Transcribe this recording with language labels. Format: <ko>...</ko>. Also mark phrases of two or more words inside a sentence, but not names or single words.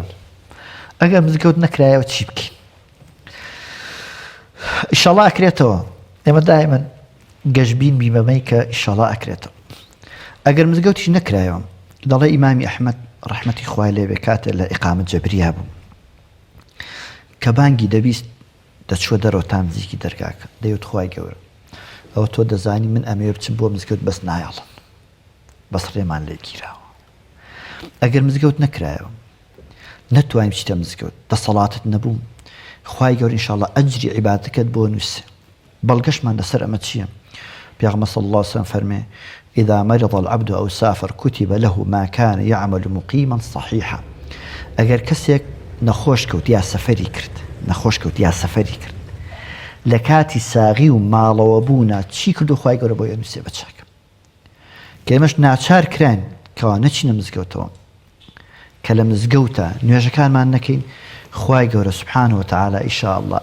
<ckb>ئەگەر مزگەوت نەکرایەوە چی بکەین ئیشەڵا ئەکرێتەوە ئێمە دائیمەن گەشبین بیمەمەی کە ئیشەڵا ئەکرێتەوە ئەگەر مزگەوتیش نەکرایەوە دەڵێ ئیمامی ئەحمەد ڕەحمەتی خوای لێ بێ کاتێ لە ئیقامەت جەبریا بوو کە بانگی دەبیست دەچوە دەرەوە تا نزیکی دەرگاکە دەیوت خوای گەورە ئەوە تۆ دەزانی من ئەمێ بچم بۆ مزگەوت بەس نایەڵن بەس ڕێمان لێ گیراوە ئەگەر مزگەوت نەکرایەوە نەتوانین بچیتە مزگەوت دەسەڵاتت نەبوو خوای گەورە ئینشاءالله ئەجری عیبادەتەکەت بۆ نووسێ بەڵگەشمان لەسەر ئەمە چییە پێغەمبەر</ckb> <ar>صلی الله عليه وسلم</ar> <ckb>فەرمێ</ckb> <ar>إذا مرض العبد أو سافر كتب له ما كان يعمل مقيما صحيحا</ar> <ckb>ئەگەر کەسێک نەخۆش کەوت یا سەفەری کرد نەخۆش کەوت یا سەفەری کرد لە کاتی ساغی و ماڵەوە بوونا چی کرد و خوای گەورە بۆ نووسێ بە چاکە کە ئێمەش ناچار کران کەوا نەچینە مزگەوتەوە کە لە مزگەوتە نوێژەکانمان نەکەین خوای گەورە</ckb> <ar>سبحانه وتعالى</ar> <ckb>ئینشاءالله</ckb>